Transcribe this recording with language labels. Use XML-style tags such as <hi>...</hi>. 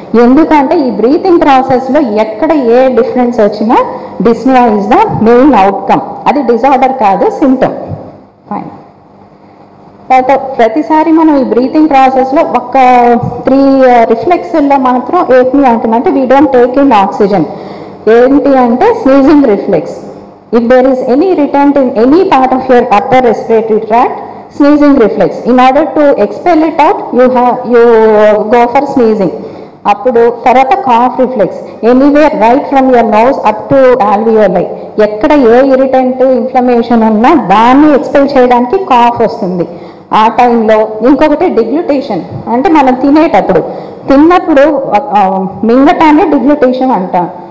<te>ఎందుకంటే ఈ బ్రీతింగ్ ప్రాసెస్లో ఎక్కడ ఏ డిఫరెన్స్ వచ్చినా</te> <en>Dyspnoea is the main outcome.</en> <te>అది డిజార్డర్ కాదు, సిమ్టమ్. ఫైన్. తర్వాత ప్రతిసారి మనం ఈ బ్రీతింగ్ ప్రాసెస్లో ఒక 3 రిఫ్లెక్స్ల్లో మాత్రం ఏమి అంటుంది అంటే</te> <en>We don't take in oxygen.</en> <te>ఏంటి అంటే sneezing reflex.</te> <en>If there is any irritant in any part of your upper respiratory tract, sneezing reflex. In order to expel it out, you go for sneezing.</en> <te>అప్పుడు తర్వాత cough reflex.</te> <en>Anywhere right from your nose up to alveoli.</en> <te>ఎక్కడ ఏ irritant inflammation ఉన్నా దాన్ని expel చేయడానికి cough వస్తుంది. ఆ టైంలో ఇంకొకటి డిగ్లుటేషన్, అంటే మనం తిన్నప్పుడు మింగటాన్ని డిగ్లుటేషన్ అంటాం.</te>